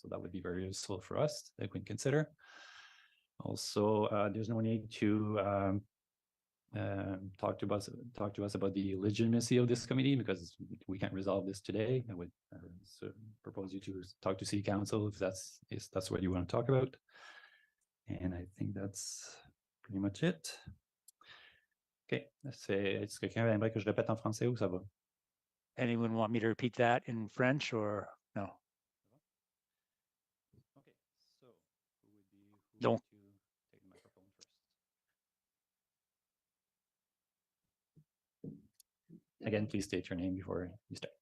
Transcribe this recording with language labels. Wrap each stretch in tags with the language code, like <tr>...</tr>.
<en>So that would be very useful for us that we can consider. Also, there's no need to talk to us about the legitimacy of this committee, because we can't resolve this today. I would propose you to talk to City Council if that's what you want to talk about. And I think that's pretty much it.</en> <fr>Ok, est-ce que quelqu'un aimerait que je répète en français ou ça va?</fr> <en>Anyone want me to repeat that in French or no? Okay, so who would</en> <fr>Donc,</fr> <en>like to take the microphone first? Again, please state your name before you start.</en>